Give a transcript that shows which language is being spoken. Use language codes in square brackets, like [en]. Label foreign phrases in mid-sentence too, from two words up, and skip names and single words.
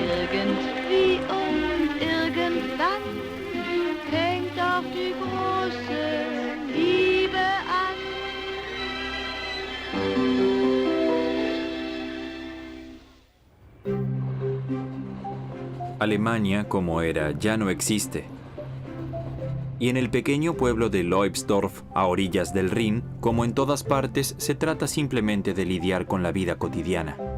[de] Irgendwie und irgendwann fängt auch die große Liebe an. [es] Alemania, como era, ya no existe. Y en el pequeño pueblo de Leubsdorf, a orillas del Rin, como en todas partes, se trata simplemente de lidiar con la vida cotidiana.